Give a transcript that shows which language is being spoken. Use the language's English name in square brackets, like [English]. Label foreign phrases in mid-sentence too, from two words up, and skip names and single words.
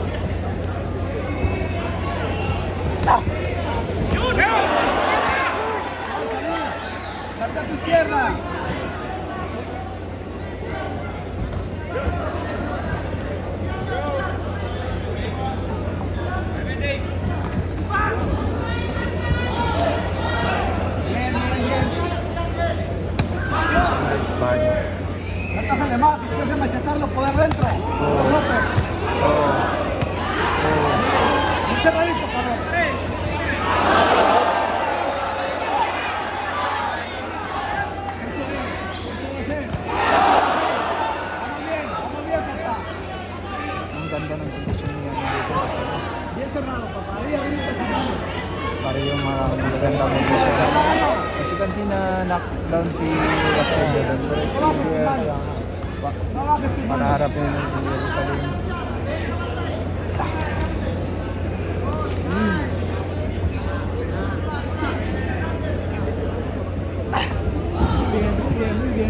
[Spanish] Salta a tu izquierda. Bien, bien, bien. [English] Nice body. [Spanish] Atájale más, que empiece a machacarlo por adentro. Eso es súper. Bien cerradito, cabrón. Eso va a ser. Vamos bien, papá. [Filipino] Ang ganda ng condition niya dito. [Spanish] Bien cerrado, papá. Ahí ahorita cerrado. [Filipino] Para yung magandang condition. [English] As you can see [Filipino] na knockdown si Castillo doon. Pero still [Spanish] No bajes tus manos. [Filipino] manaharapin si Jerusalem. [Spanish] Muy bien.